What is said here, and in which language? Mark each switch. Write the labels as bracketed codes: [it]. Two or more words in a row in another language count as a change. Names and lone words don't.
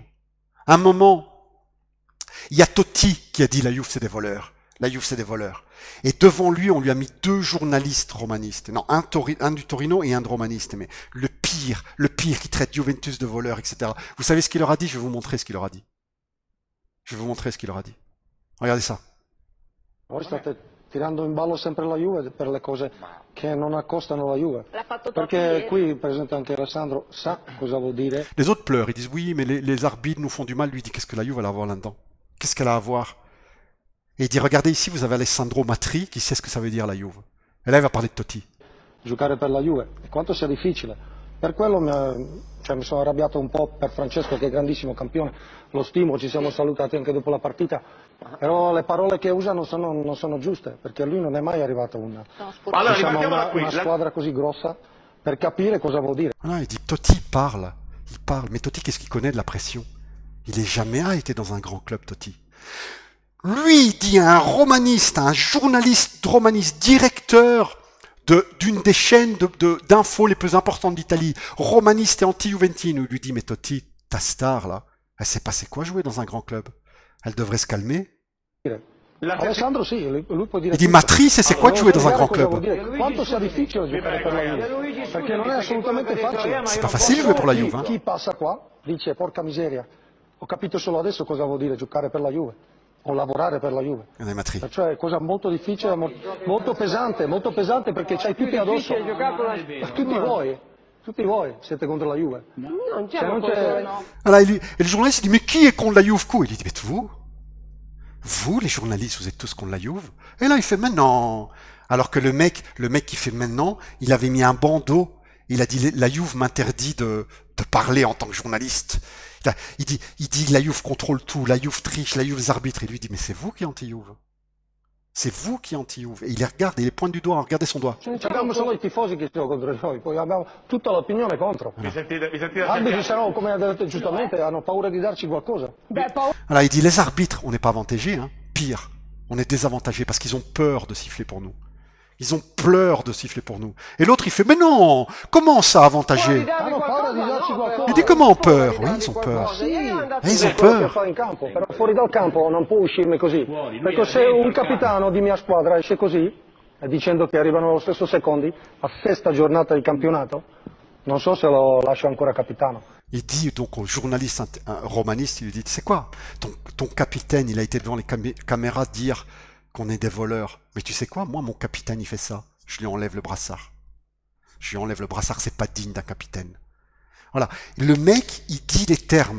[fr] À un moment, il y a Totti qui a dit la Juve c'est des voleurs. La Juve c'est des voleurs. Et devant lui, on lui a mis 2 journalistes romanistes. Non, un du Torino et un de romaniste. Mais le pire qui traite Juventus de voleurs, etc. Vous savez ce qu'il leur a dit? Je vais vous montrer ce qu'il leur a dit. Regardez ça. [it] Voi state tirando in ballo sempre la Juve per le cose che non accostano la Juve. Perché qui, per esempio, anche Alessandro sa cosa vuol dire. [fr] Les autres pleurent, ils disent oui, mais les arbitres nous font du mal. Lui dit qu'est-ce que la Juve a à voir là-dedans? Qu'est-ce qu'elle a à voir? Et il dit regardez ici, vous avez Alessandro Matri qui sait ce que ça veut dire la Juve. Et là, il va parler de Totti. [it] Giocare per la Juve, e quanto sia difficile. Per quello mi sono arrabbiato un po' per Francesco che è grandissimo campione, lo stimo, ci siamo salutati anche dopo la partita, però le parole che usa non sono giuste, perché lui non è mai arrivato a una squadra così grossa per capire cosa vuol dire. [fr] Voilà, il dit Totti parle, mais Totti qu'est-ce qu'il connaît de la pression? Il n'est jamais été dans un grand club, Totti. Lui, il dit à un romaniste, un journaliste romaniste, directeur d'une des chaînes d'infos les plus importantes d'Italie, romaniste et anti-juventino, il lui dit, mais Totti, ta star là, elle sait pas c'est quoi jouer dans un grand club. Elle devrait se calmer. [it] Alessandro sì, lui può dire. [fr] Il dit, Matrice, c'est quoi de jouer dans un grand club? [it] Quanto sia difficile giocare per la Juve, perché non è assolutamente facile. [fr] C'est pas facile jouer pour la Juve. Hein. [it] Chi passa qua dice, porca miseria, ho capito solo adesso cosa vuol dire giocare per la Juve. O lavorare per la Juve. Cioè è cosa molto difficile, molto pesante perché c'hai tutti addosso. Tutti voi siete contro la Juve. [fr] Alors, et le journaliste dit mais qui est contre la Juve? Il dit mais vous les journalistes, vous êtes tous contre la Juve? Et là il fait maintenant. Alors que le mec qui fait maintenant, il avait mis un bandeau. Il a dit la Juve m'interdit de parler en tant que journaliste. Il dit la Juve contrôle tout, la Juve triche, la Juve les arbitres. Et lui dit mais c'est vous qui anti-Juve. C'est vous qui anti-Juve. Et il les regarde, il les pointe du doigt, regardez son doigt. [it] Abbiamo solo i tifosi che sono contro noi, poi abbiamo tutta l'opinione contro. Gli arbitri saranno, come ha detto giustamente, hanno paura di darci qualcosa. [fr] Alors il dit les arbitres, on n'est pas avantagés, hein. Pire, on est désavantagés parce qu'ils ont peur de siffler pour nous. Ils ont peur de siffler pour nous. Et l'autre, il fait, mais non, comment ça, avantagé? Il dit, comment peur? Oui, ils ont peur. Ils ont peur. [it] Fuori dal campo non può uscirne così. Perché se un capitano di mia squadra esce così, dicendo che arrivano allo stesso secondi, a sesta giornata di campionato, non so se lo lascio ancora capitano. [fr] Il dit donc au journaliste romaniste, il lui dit, c'est quoi? Ton capitaine, il a été devant les caméras dire qu'on est des voleurs. Mais tu sais quoi? Moi, mon capitaine, il fait ça. Je lui enlève le brassard. C'est pas digne d'un capitaine. Voilà. Le mec, il dit les termes.